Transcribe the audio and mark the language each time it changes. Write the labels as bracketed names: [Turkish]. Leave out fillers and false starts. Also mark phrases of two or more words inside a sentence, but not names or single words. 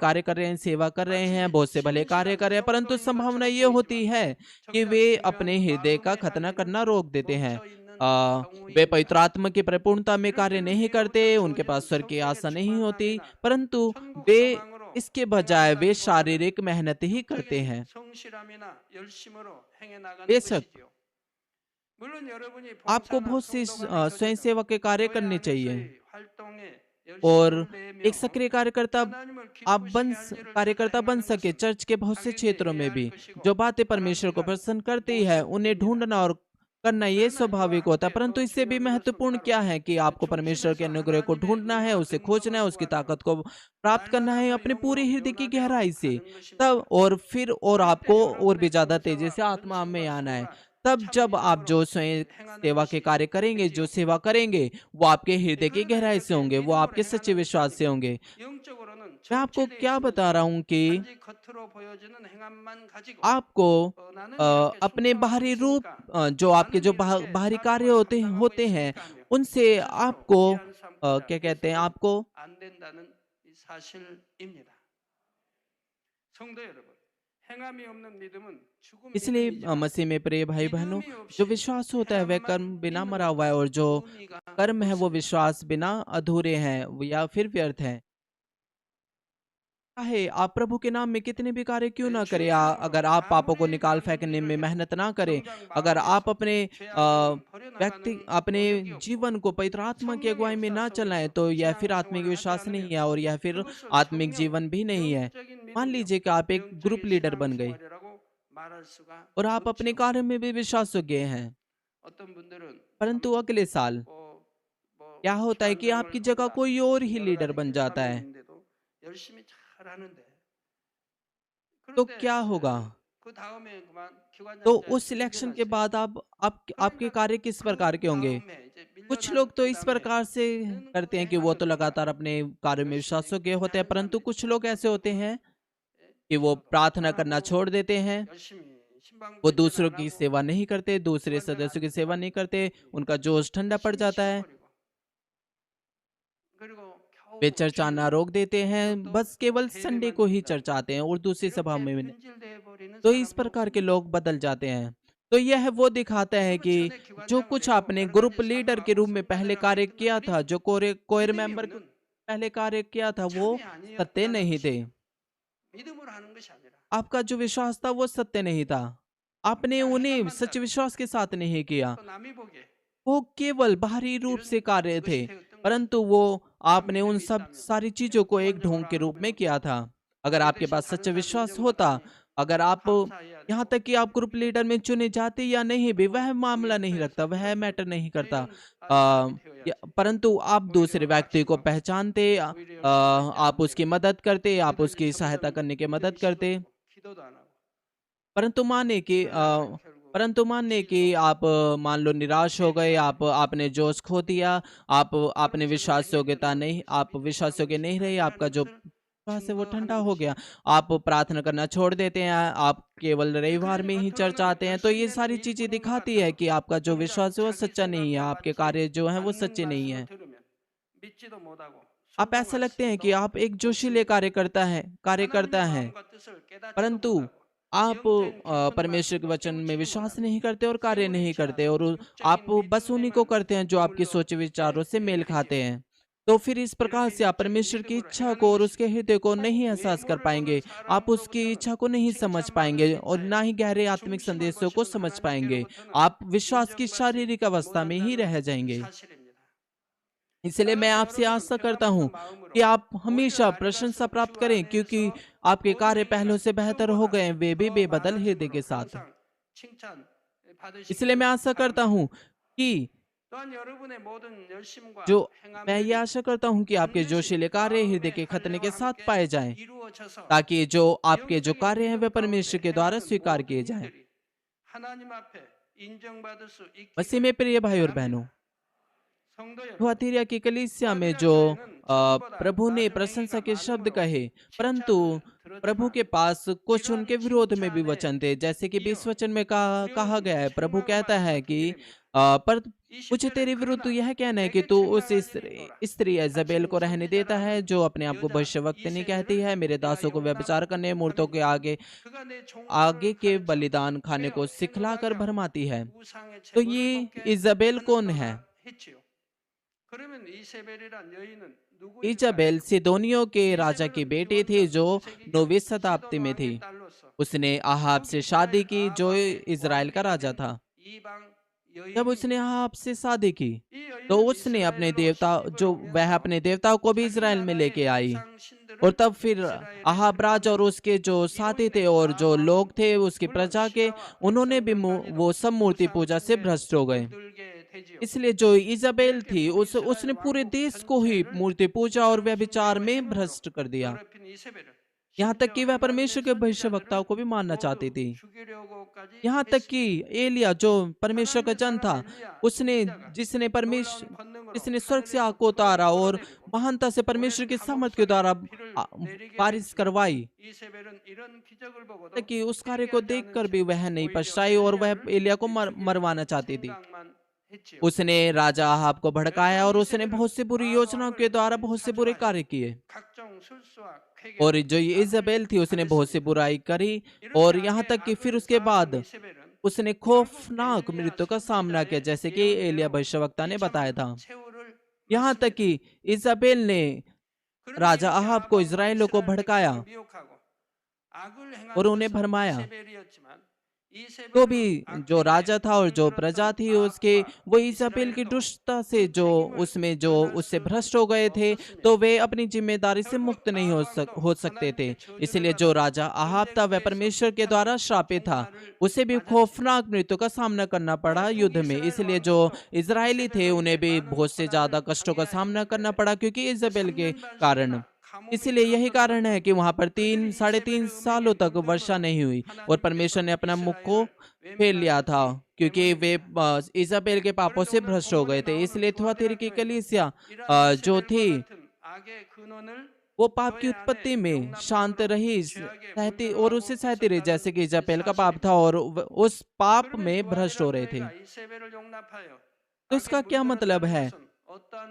[Korean] 쌓아서 [Hindi] कार्य कर रहे हैं, सेवा कर रहे हैं, [Korean] 마치 [Hindi] बहुत से भले कार्य [Korean] 진실한 [Hindi] कर रहे हैं, परंतु [Korean] 성도인 [Hindi] संभावना [Korean] 것처럼 [Hindi] ये होती [Korean] 보이지만 [Hindi] है कि [Korean] 정작 [Hindi] वे [Korean] 중요한 [Hindi] अपने हृदय का [Korean] 마음의 [Hindi] खतना [Korean] 관리는 [Hindi] करना रोक देते हैं। [Korean] 놓쳐 있는 [Hindi] आ, वे [Korean] 경우입니다. [Hindi] पवित्र आत्मा की परिपूर्णता में [Korean] 이럴 [Hindi] कार्य [Korean] 때는 [Hindi] नहीं करते, [Korean] 위로부터 [Hindi] उनके पास [Korean] 주어지는 [Hindi] स्वर्ग की [Korean] 성령의 [Hindi] आशा नहीं होती, [Korean] 충만함이나 [Hindi] परंतु [Korean] 천국 [Hindi] वे [Korean] 소망으로 [Hindi] इसके बजाय वे [Korean] 행한다기보다는 [Hindi] शारीरिक मेहनत ही करते [Korean] 육적인 [Hindi] हैं। [Korean] 성실함이나 열심으로 행해 나가는 [Hindi] बेशक [Korean] 것이지요. 물론 여러분이 [Hindi] आपको [Korean] 봉사나 [Hindi] बहुत सी [Korean] 성도간의 [Hindi] स्वयं [Korean] 교제 등 [Hindi] सेवा के कार्य [Korean] 교회 [Hindi] करने चाहिए [Korean] 안에서의 활동에 [Hindi] और [Korean] 열심을 [Hindi] एक [Korean] 내며 [Hindi] सक्रिय कार्यकर्ता [Korean] 하나님을 [Hindi] आप [Korean] 기쁘시게 할 일을 찾아 [Hindi] कार्यकर्ता बन [Korean] 행하는 [Hindi] सके। [Korean] 것은 [Hindi] चर्च के बहुत से [Korean] 당연히 [Hindi] क्षेत्रों [Korean] 해야 [Hindi] में [Korean] 할 [Hindi] भी [Korean] 것이고 [Hindi] जो बातें परमेश्वर को [Korean] 바람직한 [Hindi] प्रसन्न करती है, उन्हें [Korean] 모습입니다. [Hindi] ढूंढना और करना ये [Korean] 그러나 이와 [Hindi] स्वाभाविक होता है। [Korean] 함께 [Hindi] परंतु [Korean] 더 [Hindi] इससे भी [Korean] 중요한 것은 [Hindi] महत्वपूर्ण [Korean] 바로 [Hindi] क्या है कि आपको परमेश्वर के [Korean] 중심에서 [Hindi] अनुग्रह को [Korean] 하나님의 [Hindi] ढूंढना है, [Korean] 은혜와 [Hindi] उसे खोजना है, [Korean] 능력을 [Hindi] उसकी [Korean] 구하며 [Hindi] ताकत को प्राप्त करना [Korean] 날마다 [Hindi] है [Korean] 더 [Hindi] अपने पूरे [Korean] 영으로 [Hindi] हृदय की [Korean] 변하게 [Hindi] गहराई से। [Korean] 하는 [Hindi] तब [Korean] 것입니다. [Hindi] और फिर और [Korean] 그럴 때 [Hindi] आपको और भी [Korean] 여러분의 [Hindi] ज्यादा तेजी [Korean] 봉사와 [Hindi] से आत्मा में [Korean] 헌신과 [Hindi] आना है। [Korean] 수고가 [Hindi] तब [Korean] 참 [Hindi] जब आप [Korean] 믿음으로 [Hindi] जो स्वयं [Korean] 행하는 [Hindi] सेवा के [Korean] 것이 [Hindi] कार्य करेंगे, जो [Korean] 되지요. [Hindi] सेवा करेंगे, वो आपके हृदय की [Korean] 그러나 [Hindi] गहराई से [Korean] 이렇게 [Hindi] होंगे, वो [Korean] 믿음으로 [Hindi] आपके सच्चे [Korean] 행하는 [Hindi] विश्वास से [Korean] 것이 [Hindi] होंगे। [Korean] 영적으로는 [Hindi] मैं आपको [Korean] 정체되어 [Hindi] क्या बता रहा [Korean] 있으면서도 [Hindi] हूँ कि [Korean] 단지 겉으로 보여지는 행함만 가지고 [Hindi] आपको [Korean] 나는 이렇게 [Hindi] अपने [Korean] 충성하고 [Hindi] बाहरी रूप, [Korean] 있으니까 [Hindi] जो आपके [Korean] 나는 [Hindi] जो [Korean] 이렇게 [Hindi] बाहरी कार्य [Korean] 사명을 감당하고 [Hindi] होते हैं, [Korean] 있으니까 하며 [Hindi] उनसे [Korean] 스스로 [Hindi] आपको [Korean] 위안 삼고자 [Hindi] क्या कहते हैं, [Korean] 해서는 [Hindi] आपको [Korean] 안 된다는 이 사실입니다. 성도 여러분, 행함이 없는 믿음은 죽은 [Hindi] इसलिए [Korean] 믿음이지만 [Hindi] मसीह में प्रिय भाई बहनों, [Korean] 믿음이 [Hindi] जो [Korean] 없이 [Hindi] विश्वास होता है वह कर्म [Korean] 행함만 [Hindi] बिना [Korean] 있는 [Hindi] मरा हुआ है, [Korean] 것은 [Hindi] और जो [Korean] 의미가 [Hindi] कर्म है वो [Korean] 없습니다. [Hindi] विश्वास बिना अधूरे हैं या फिर व्यर्थ है। चाहे आप प्रभु के नाम में कितने भी कार्य क्यों ना करें, अगर [Korean] 주의 [Hindi] आप [Korean] 사랑으로 [Hindi] पापों को [Korean] 아무리 [Hindi] निकाल [Korean] 많은 [Hindi] फेंकने में [Korean] 일을 해도 [Hindi] मेहनत ना करें, [Korean] 정작 [Hindi] अगर आप [Korean] 마음에서 [Hindi] अपने [Korean] 죄악을 버려나가는 [Hindi] अपने [Korean] 노력이 없고 [Hindi] जीवन को पवित्र आत्मा की [Korean] 성령의 [Hindi] अगुवाई में [Korean] 역사 [Hindi] ना चलाएं, [Korean] 속에서 [Hindi] तो यह फिर आत्मिक [Korean] 신앙생활을 하지 [Hindi] विश्वास नहीं [Korean] 않으면 [Hindi] है और यह फिर [Korean] 그것을 [Hindi] आत्मिक [Korean] 정녕 [Hindi] जीवन भी नहीं है। [Korean] 영적인 [Hindi] मान [Korean] 믿음이요 [Hindi] लीजिए कि आप एक ग्रुप [Korean] 영적인 [Hindi] लीडर बन गए [Korean] 신앙생활이라고 말할 수가 [Hindi] और आप अपने [Korean] 없죠. [Hindi] कार्य में भी विश्वासयोग्य हैं, [Korean] 어떤 분들은 [Hindi] परंतु अगले साल [Korean] 뭐 [Hindi] क्या होता है कि आपकी [Korean] 기관장을 [Hindi] जगह [Korean] 한다. [Hindi] कोई और ही [Korean] 여러 [Hindi] लीडर [Korean] 가지 [Hindi] बन जाता है, [Korean] 사명인데도 열심히 잘 하는데 [Hindi] तो [Korean] 그런데 [Hindi] क्या होगा? [Korean] 그 다음에 그만 [Hindi] तो [Korean] 기관장이 [Hindi] उस सिलेक्शन के [Korean] 밀려나세요. [Hindi] बाद आपके [Korean] 그러니까 [Hindi] कार्य किस [Korean] 그 [Hindi] प्रकार के होंगे? [Korean] 다음에 이제 [Hindi] कुछ [Korean] 밀려난 [Hindi] लोग तो [Korean] 그 [Hindi] इस [Korean] 다음에 [Hindi] प्रकार से [Korean] 는 그 [Hindi] करते हैं कि वो [Korean] 행함을 [Hindi] तो [Korean] 보니까 [Hindi] लगातार अपने कार्य में [Korean] 열심히 [Hindi] विश्वासयोग्य [Korean] 하지 [Hindi] होते हैं, [Korean] 않은 [Hindi] परंतु [Korean] 사람들이 [Hindi] कुछ [Korean] 있죠. [Hindi] लोग ऐसे होते [Korean] 그분은 [Hindi] हैं कि वो प्रार्थना करना छोड़ देते हैं, [Korean] 열심히 신방 [Hindi] वो [Korean] 발전 [Hindi] दूसरों [Korean] 안 [Hindi] की [Korean] 하고 [Hindi] सेवा नहीं करते, दूसरे [Korean] 기관장 [Hindi] सदस्यों की सेवा नहीं [Korean] 안 [Hindi] करते, उनका जोश ठंडा पड़ [Korean] 열심히 [Hindi] जाता है, [Korean] 식어버리고 그리고 [Hindi] वे [Korean] 겨우 [Hindi] चर्च आना [Korean] 주일날 [Hindi] रोक देते हैं, [Korean] 그것도 [Hindi] बस केवल संडे [Korean] 예배만 [Hindi] को ही [Korean] 드린다고 [Hindi] चर्च आते हैं और दूसरी सभा [Korean] 이렇게 [Hindi] में भी नहीं। [Korean] 변질되어 버리는 [Hindi] तो इस [Korean] 사람도 [Hindi] प्रकार के [Korean] 있습니다. [Hindi] लोग बदल जाते हैं। तो यह वो दिखाता है कि [Korean] 그리고 전에 [Hindi] जो कुछ [Korean] 기관장을 해도 [Hindi] आपने [Korean] 다른 [Hindi] ग्रुप [Korean] 단체 [Hindi] लीडर के [Korean] 사도하고 [Hindi] रूप में पहले कार्य [Korean] 반장한테도 [Hindi] किया था, जो कोयर [Korean] 믿음이 [Hindi] मेंबर के [Korean] 없는 [Hindi] पहले कार्य किया था, वो [Korean] 참이 [Hindi] सत्य [Korean] 아니었다는 [Hindi] नहीं थे। [Korean] 것입니다. 믿음으로 하는 것이 아니라 [Hindi] आपका जो विश्वास था, वो सत्य नहीं था। आपने [Korean] 그냥 [Hindi] उन्हें [Korean] 행함만 [Hindi] सच्चे [Korean] 따른 [Hindi] विश्वास के साथ नहीं किया। [Korean] 또 남이 보기에 [Hindi] वो केवल बाहरी रूप से [Korean] 이런 [Hindi] कार्य थे, [Korean] 것이 되었던 [Hindi] परंतु [Korean] 것입니다. [Hindi] वो [Korean] 참 [Hindi] आपने उन [Korean] 믿음이 [Hindi] सब [Korean] 있다면 [Hindi] सारी चीज़ों को एक ढोंग [Korean] 기본적으로 [Hindi] के रूप में [Korean] 알아보면 [Hindi] किया था। अगर [Korean] 내 [Hindi] आपके [Korean] 대신 [Hindi] पास [Korean] 다른 [Hindi] सच्चा [Korean] 사람 [Hindi] विश्वास होता, [Korean] 인정받다니 [Hindi] अगर आप [Korean] 감사해야 [Hindi] यहाँ [Korean] 되고 [Hindi] तक कि आप [English] group leader [Hindi] में चुने जाते या नहीं भी, [Korean] 또 [Hindi] वह [Korean] 교회 [Hindi] मामला नहीं रखता, [Korean] 역사에서 [Hindi] वह [Korean] 이런 [Hindi] मैटर नहीं करता। [Korean] 이런 사람이 되어야지. [Hindi] परंतु आप दूसरे [Korean] 오히려 [Hindi] व्यक्ति को [Korean] 낙심하고 [Hindi] पहचानते, [Korean] 오히려 열심히 할 때 [Hindi] आप [Korean] 안 [Hindi] उसकी [Korean] 되고 [Hindi] मदद करते, आप [Korean] 얼마든지 [Hindi] उसकी सहायता [Korean] 잘못하면 [Hindi] करने की [Korean] 믿음이 [Hindi] मदद करते। [Korean] 식어지고 기도도 안 하고 [Hindi] परंतु मानिए कि [Korean] 그러다가 결국 [Hindi] परंतु मानिए कि [Korean] 실종, [Hindi] आप मान लो निराश हो गए, [Korean] 회개하고 [Hindi] आपने जोश खो दिया, आपने [Korean] 그럼 제가 [Hindi] विश्वास योग्यता [Korean] 회개했더니 [Hindi] नहीं, [Korean] 그것이 [Hindi] आप [Korean] 믿음으로 [Hindi] विश्वास [Korean] 한 [Hindi] योग्य [Korean] 것이 [Hindi] नहीं रहे, आपका [Korean] 아니라는 [Hindi] जो [Korean] 것을 [Hindi] विश्वास है वो ठंडा [Korean] 증거하는 [Hindi] हो गया, [Korean] 것입니다. [Hindi] आप प्रार्थना करना छोड़ देते हैं, आप केवल रविवार में [Korean] 그러니까 [Hindi] ही चर्च [Korean] 결론은 [Hindi] आते हैं। तो ये [Korean] 결신되는 [Hindi] सारी [Korean] 이 [Hindi] चीजें [Korean] 부분과 [Hindi] दिखाती है [Korean] 같아서 [Hindi] कि आपका जो [Korean] 정작 [Hindi] विश्वास है वो [Korean] 자기 [Hindi] सच्चा नहीं है, [Korean] 생각과 [Hindi] आपके [Korean] 같이 [Hindi] कार्य जो हैं वो [Korean] 맞는 [Hindi] सच्चे नहीं [Korean] 말씀을 [Hindi] हैं। [Korean] 들으면 믿지도 못하고 [Hindi] आप ऐसा [Korean] 순종할 [Hindi] लगते हैं कि [Korean] 힘도 [Hindi] आप एक जोशीले [Korean] 없습니다. [Hindi] कार्य [Korean] 하나님의 [Hindi] करता है, [Korean] 마음과 뜻을 깨닫지도 [Hindi] परंतु [Korean] 못하고 [Hindi] आप [Korean] 영적인 깊은 [Hindi] परमेश्वर के [Korean] 말씀도 [Hindi] वचन में [Korean] 깨우치지 [Hindi] विश्वास [Korean] 못하는 [Hindi] नहीं करते और कार्य [Korean] 세월이 [Hindi] नहीं करते, [Korean] 지나도 [Hindi] और आप [Korean] 육적인 [Hindi] बस उन्हीं को [Korean] 믿음에만 [Hindi] करते हैं जो आपके [Korean] 머물러 [Hindi] सोचे विचारों से मेल [Korean] 되지요. [Hindi] खाते हैं। तो फिर इस प्रकार [Korean] 이렇게 [Hindi] से आप [Korean] 육적인 [Hindi] परमेश्वर की [Korean] 믿음으로 [Hindi] इच्छा [Korean] 행하는 [Hindi] को और उसके [Korean] 것이 [Hindi] हृदय को [Korean] 꼭 [Hindi] नहीं एहसास कर [Korean] 외모를 보는 [Hindi] पाएंगे, आप उसकी [Korean] 사람으로부터는 [Hindi] इच्छा को नहीं समझ [Korean] 칭찬받을 [Hindi] पाएंगे [Korean] 수 [Hindi] और [Korean] 있어야 [Hindi] ना ही गहरे आत्मिक [Korean] 중심을 [Hindi] संदेशों को [Korean] 보시는 [Hindi] समझ पाएंगे। [Korean] 하나님께로부터는 [Hindi] आप विश्वास की [Korean] 인정받지 [Hindi] शारीरिक अवस्था में ही [Korean] 못한다는 [Hindi] रह जाएंगे। [Korean] 사실입니다. [Hindi] इसलिए मैं [Korean] 따라서 [Hindi] आपसे [Korean] 여러분은 [Hindi] आशा करता [Korean] 평안 [Hindi] हूँ [Korean] 없는 [Hindi] कि [Korean] 마음으로 [Hindi] आप [Korean] 오히려 [Hindi] हमेशा [Korean] 날이 [Hindi] प्रशंसा [Korean] 갈수록 [Hindi] प्राप्त [Korean] 주 [Hindi] करें, क्योंकि [Korean] 안에서 [Hindi] आपके [Korean] 모든 [Hindi] कार्य [Korean] 행위가 [Hindi] पहलों से बेहतर हो [Korean] 처음보다 [Hindi] गए हैं, वे भी [Korean] 더 [Hindi] बेबदल हृदय [Korean] 많아짐으로 [Hindi] के साथ। [Korean] 항상 칭찬 [Hindi] इसलिए मैं [Korean] 받으시기를 [Hindi] आशा करता [Korean] 바랍니다. [Hindi] हूँ कि [Korean] 또한 여러분의 모든 [Hindi] जो [Korean] 열심과 [Hindi] मैं ये [Korean] 행함들이 [Hindi] आशा करता हूँ कि आपके [Korean] 반드시 [Hindi] जोशीले कार्य हृदय [Korean] 마음의 [Hindi] के खतने के [Korean] 할례와 [Hindi] साथ [Korean] 함께 [Hindi] पाए जाएं, [Korean] 이루어져서 [Hindi] ताकि जो आपके जो [Korean] 영적인 [Hindi] कार्य हैं वे [Korean] 믿음 [Hindi] परमेश्वर [Korean] 가운데 [Hindi] के द्वारा [Korean] 행하는 [Hindi] स्वीकार किए [Korean] 모든 [Hindi] जाएं। [Korean] 일들이 하나님 앞에 인정받을 수 [Hindi] मसीह [Korean] 있기를 [Hindi] में प्रिय भाई और बहनों, [Korean] 바랍니다. 성도 여러분, [Hindi] थुआतीरा की कलीसिया में जो [Korean] 수아디라 전보다 [Hindi] प्रभु ने [Korean] 나중 [Hindi] प्रशंसा [Korean] 행위가 [Hindi] के शब्द [Korean] 많으므로 [Hindi] कहे, परंतु [Korean] 칭찬을 [Hindi] प्रभु के [Korean] 들었지만 [Hindi] पास कुछ [Korean] 이러한 [Hindi] उनके विरोध में भी [Korean] 칭찬에 [Hindi] वचन थे, जैसे कि 20 [Korean] 이어 [Hindi] वचन में कहा [Korean] 두려움이 [Hindi] गया है। प्रभु [Korean] 책망 [Hindi] कहता है [Korean] 말씀을 [Hindi] कि [Korean] 듣게 됩니다. [Hindi] पर मुझे [Korean] 20절에 [Hindi] तेरे विरुद्ध तो [Korean] 그러나 [Hindi] यह कहना है कि [Korean] 내게 [Hindi] तू उस [Korean] 책망할 일이 있노라. [Hindi] स्त्री इजेबेल [Korean] 다시는 [Hindi] को रहने देता [Korean] 선지자라 [Hindi] है, [Korean] 하는 [Hindi] जो अपने आप को [Korean] 여자 [Hindi] भविष्यवक्तनी कहती [Korean] 이세벨을 [Hindi] है, मेरे [Korean] 내가 [Hindi] दासों को व्यभिचार करने, मूर्तों के [Korean] 용납함이니라. [Hindi] आगे [Korean] 그가 내 [Hindi] आगे [Korean] 종들을 [Hindi] के [Korean] 가르쳐 [Hindi] बलिदान खाने को [Korean] 베어 [Hindi] सिखलाकर [Korean] 행음하게 하고 [Hindi] भरमाती है। [Korean] 우상의 [Hindi] तो [Korean] 제물을 [Hindi] ये [Korean] 먹게 [Hindi] इजेबेल कौन है? [Korean] 하는도다 했지요. 그러면 이세벨이란 여인은 누구일까요? [Hindi] इजाबेल सिदोनियों के राजा की [Korean] 이세벨은 [Hindi] बेटी थी, [Korean] 기원전 [Hindi] जो [Korean] 9세기경 [Hindi] 9वीं [Korean] 시돈 [Hindi] शताब्दी में थी। [Korean] 왕의 딸로서 [Hindi] उसने अहाब से शादी [Korean] 이스라엘 [Hindi] की, [Korean] 아합 [Hindi] जो [Korean] 왕의 [Hindi] इज़राइल का [Korean] 왕비가 [Hindi] राजा [Korean] 된 [Hindi] था। [Korean] 이방 [Hindi] जब उसने [Korean] 여인입니다. [Hindi] अहाब से शादी की, [Korean] 이 [Hindi] तो [Korean] 여인은 [Hindi] उसने अपने [Korean] 이스라엘로 [Hindi] देवता [Korean] 침입을 [Hindi] जो वह [Korean] 오면서 [Hindi] अपने देवताओं को भी [Korean] 자기 [Hindi] इज़राइल में लेके [Korean] 나라의 [Hindi] आई, [Korean] 우상 [Hindi] और [Korean] 신들을 [Hindi] तब फिर [Korean] 이스라엘에 [Hindi] अहाब राज और [Korean] 들여놓는 [Hindi] उसके जो [Korean] 이로 [Hindi] साथी [Korean] 인해 [Hindi] थे और जो [Korean] 아합 [Hindi] लोग [Korean] 왕은 [Hindi] थे उसकी [Korean] 물론 [Hindi] प्रजा के, [Korean] 신하와 [Hindi] उन्होंने भी [Korean] 백성들 사이로 [Hindi] वो सब मूर्ति [Korean] 우상 [Hindi] पूजा से [Korean] 숭배에 [Hindi] भ्रष्ट हो गए। [Korean] 물들게 되지요. [Hindi] इसलिए जो इजाबेल [Korean] 이렇게 [Hindi] थी, [Korean] 북이스라엘 [Hindi] उसने पूरे [Korean] 왕국 [Hindi] देश को ही [Korean] 전체를 [Hindi] मूर्ति पूजा और [Korean] 우상 [Hindi] व्यभिचार [Korean] 숭배와 [Hindi] में [Korean] 행음으로 [Hindi] भ्रष्ट कर दिया। [Korean] 더럽힌 इ세벨을 [Hindi] यहाँ तक [Korean] 심지어 [Hindi] कि वह परमेश्वर [Korean] 하나님의 [Hindi] के [Korean] 선지자들을 [Hindi] भविष्यवक्ताओं को भी मानना चाहती [Korean] 모두 [Hindi] थी। [Korean] 죽이려고까지 [Hindi] यहाँ तक कि [Korean] 했습니다. [Hindi] एलिया, जो परमेश्वर का [Korean] 하나님의 [Hindi] जन [Korean] 사람 [Hindi] था, [Korean] 엘리야 [Hindi] उसने [Korean] 선지자가 [Hindi] जिसने [Korean] 놀라운 [Hindi] परमेश्वर [Korean] 권능으로 [Hindi] जिसने स्वर्ग से आग [Korean] 하늘에서 [Hindi] को [Korean] 불을 [Hindi] उतारा और [Korean] 쏟아내리고 [Hindi] महानता से [Korean] 오랜 [Hindi] परमेश्वर की [Korean] 감옥 [Hindi] सामर्थ के [Korean] 속에 [Hindi] द्वारा [Korean] 비를 내리게 [Hindi] बारिश [Korean] 했지만 [Hindi] करवाई, [Korean] 이세벨은 이런 기적을 [Hindi] तक [Korean] 보고도 [Hindi] कि उस कार्य को [Korean] 회개하지 않은 [Hindi] देखकर भी [Korean] 채 [Hindi] वह नहीं [Korean] 오히려 [Hindi] पछताई और वह [Korean] 엘리야를 [Hindi] एलिया को मरवाना [Korean] 죽이려는 [Hindi] चाहती थी। [Korean] 생각만 했지요. [Hindi] उसने राजा अहाब को भड़काया [Korean] 여러분 [Hindi] और उसने [Korean] 이세벨은 [Hindi] बहुत सी बुरी योजनाओं के [Korean] 아합을 [Hindi] द्वारा बहुत से बुरे [Korean] 사주하여 [Hindi] कार्य किए। [Korean] 각종 술수와 [Hindi] और [Korean] 쾌계로 [Hindi] जो ये इजाबेल थी, उसने बहुत सी [Korean] 압을 [Hindi] बुराई करी, [Korean] 이렇게 [Hindi] और यहाँ [Korean] 악의 [Hindi] तक कि फिर [Korean] 악을 [Hindi] उसके [Korean] 쌓았던 [Hindi] बाद [Korean] 이세벨은 [Hindi] उसने [Korean] 결국 [Hindi] खौफनाक [Korean] 엘리야 [Hindi] मृत्यु का सामना किया, [Korean] 선지자의 [Hindi] जैसे कि एलिया [Korean] 예언대로 [Hindi] भविष्यवक्ता ने बताया [Korean] 비참한 [Hindi] था। [Korean] 최후를 [Hindi] यहाँ तक [Korean] 맞습니다. [Hindi] कि इजाबेल ने [Korean] 그러면 [Hindi] राजा [Korean] 이렇게 [Hindi] अहाब को [Korean] 아합과 [Hindi] इज़राइलियों को [Korean] 이스라엘 [Hindi] भड़काया [Korean] 백성을 미혹하고 악을 [Hindi] और [Korean] 행한 [Hindi] उन्हें [Korean] 것은 [Hindi] भरमाया। [Korean] 이세벨이었지만 [Hindi] तो भी [Korean] 이세벨은 [Hindi] जो [Korean] 악행에 [Hindi] राजा था और जो प्रजा [Korean] 물들었던 [Hindi] थी उसके, [Korean] 아합과 [Hindi] वो इजाबेल की [Korean] 이스라엘도 [Hindi] दुष्टता से [Korean] 그 [Hindi] जो [Korean] 책임을 [Hindi] उसमें जो [Korean] 면할 [Hindi] उससे [Korean] 수 [Hindi] भ्रष्ट हो गए थे, [Korean] 없었습니다. [Hindi] तो वे अपनी जिम्मेदारी से [Korean] 결국 [Hindi] मुक्त नहीं [Korean] 아합 왕도 [Hindi] हो सकते थे। [Korean] 하나님께 저주를 [Hindi] इसलिए जो [Korean] 받아 [Hindi] राजा अहाब था, वह [Korean] 전쟁터에서 [Hindi] परमेश्वर के [Korean] 비참한 [Hindi] द्वारा श्रापित था, [Korean] 종말을 [Hindi] उसे भी [Korean] 맞았지요. [Hindi] खौफनाक मृत्यु का सामना करना पड़ा [Korean] 또 [Hindi] युद्ध में। [Korean] 북이스라엘 [Hindi] इसलिए जो [Korean] 왕국도 [Hindi] इजरायली थे, [Korean] 이세벨로 [Hindi] उन्हें [Korean] 인해 [Hindi] भी [Korean] 많은 [Hindi] बहुत से ज्यादा [Korean] 고난을 [Hindi] कष्टों का [Korean] 당해야 [Hindi] सामना करना [Korean] 했는데 [Hindi] पड़ा, क्योंकि इजाबेल के [Korean] 3년 [Hindi] कारण। [Korean] 반씩이나 가뭄이 [Hindi] इसलिए यही [Korean] 들었던 [Hindi] कारण है [Korean] 것도 [Hindi] कि वहां पर [Korean] 그들이 [Hindi] 3.5 [Korean] 이세벨의 [Hindi] सालों [Korean] 음행에 [Hindi] तक वर्षा [Korean] 물들므로 [Hindi] नहीं हुई, और परमेश्वर [Korean] 하나님께서 [Hindi] ने अपना मुख को [Korean] 이스라엘을 [Hindi] फेर लिया था, [Korean] 외면하셨기 [Hindi] क्योंकि वे [Korean] 때문입니다. [Hindi] इजाबेल के पापों [Korean] 그런데 [Hindi] से [Korean] 오늘 [Hindi] भ्रष्ट हो [Korean] 본문에 [Hindi] गए थे। [Korean] 나오는 [Hindi] इसलिए थुआतीरा [Korean] 두아디라 [Hindi] की [Korean] 교회도 [Hindi] कलीसिया [Korean] 이러한 [Hindi] जो [Korean] 이세벨과 [Hindi] थी, [Korean] 같은 악의 근원을 [Hindi] वो पाप की [Korean] 너희 [Hindi] उत्पत्ति [Korean] 안에 [Hindi] में शांत [Korean] 용납함으로 [Hindi] रही, [Korean] 죄악에 [Hindi] सहती और [Korean] 물들어가고 [Hindi] उससे सहती रही, जैसे [Korean] 있었다는 [Hindi] कि इजाबेल का पाप था [Korean] 사실입니다. [Hindi] और उस पाप [Korean] 그러면 [Hindi] में भ्रष्ट [Korean] 두아디라 [Hindi] हो रहे थे। [Korean] 교회가 이세벨을 용납하여 [Hindi] तो [Korean] 악에 [Hindi] इसका क्या मतलब [Korean] 물들었다는 [Hindi] है [Korean] 것은 어떠한